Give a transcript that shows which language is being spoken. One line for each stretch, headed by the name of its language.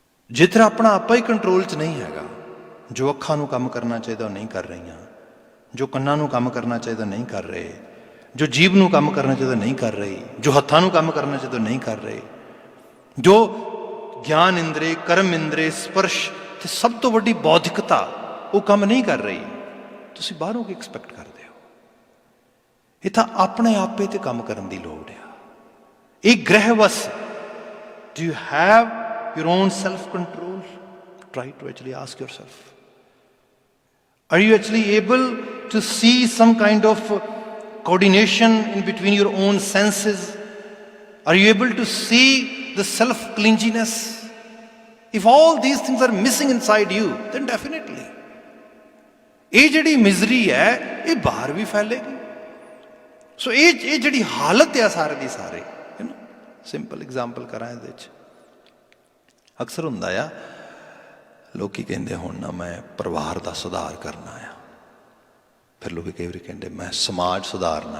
Punjabi: ਜੇ ਤੇਰਾ ਆਪਣਾ ਆਪਾ ਹੀ ਕੰਟਰੋਲ 'ਚ ਨਹੀਂ ਹੈਗਾ, ਜੋ ਅੱਖਾਂ ਨੂੰ ਕੰਮ ਕਰਨਾ ਚਾਹੀਦਾ ਉਹ ਨਹੀਂ ਕਰ ਰਹੀਆਂ, ਜੋ ਕੰਨਾਂ ਨੂੰ ਕੰਮ ਕਰਨਾ ਚਾਹੀਦਾ ਨਹੀਂ ਕਰ ਰਹੇ, ਜੋ ਜੀਭ ਨੂੰ ਕੰਮ ਕਰਨਾ ਚਾਹੀਦਾ ਨਹੀਂ ਕਰ ਰਹੀ, ਜੋ ਹੱਥਾਂ ਨੂੰ ਕੰਮ ਕਰਨਾ ਚਾਹੀਦਾ ਨਹੀਂ ਕਰ ਰਹੇ, ਜੋ ਗਿਆਨ ਇੰਦਰੇ, ਕਰਮ ਇੰਦਰੇ, ਸਪਰਸ਼ ਅਤੇ ਸਭ ਤੋਂ ਵੱਡੀ ਬੌਧਿਕਤਾ ਉਹ ਕੰਮ ਨਹੀਂ ਕਰ ਰਹੀ, ਤੁਸੀਂ ਬਾਹਰੋਂ ਕੀ ਐਕਸਪੈਕਟ ਕਰਦੇ ਹੋ? ਇਹ ਤਾਂ ਆਪਣੇ ਆਪੇ 'ਤੇ ਕੰਮ ਕਰਨ ਦੀ ਲੋੜ ਆ। ਇਹ ਗ੍ਰਹਿ ਵਸ,
English: Do you have your own self-control? Try to actually ask yourself. Are you actually able to see some kind of coordination in between your own senses? Are you able to see the self-clinginess? If all these things are missing inside you, then definitely
Punjabi: ਇਹ ਜਿਹੜੀ ਮਿਜ਼ਰੀ ਹੈ ਇਹ ਬਾਹਰ ਵੀ ਫੈਲੇਗੀ। ਸੋ ਇਹ ਜਿਹੜੀ ਹਾਲਤ ਆ ਸਾਰੇ ਦੀ ਸਾਰੇ, ਸਿੰਪਲ ਐਗਜ਼ਾਮਪਲ ਕਰਾਂ ਇਹਦੇ 'ਚ। ਅਕਸਰ ਹੁੰਦਾ ਆ, ਲੋਕ ਕਹਿੰਦੇ ਹੁਣ ਨਾ ਮੈਂ ਪਰਿਵਾਰ ਦਾ ਸੁਧਾਰ ਕਰਨਾ ਆ, ਫਿਰ ਲੋਕ ਕਈ ਵਾਰੀ ਕਹਿੰਦੇ ਮੈਂ ਸਮਾਜ ਸੁਧਾਰਨਾ।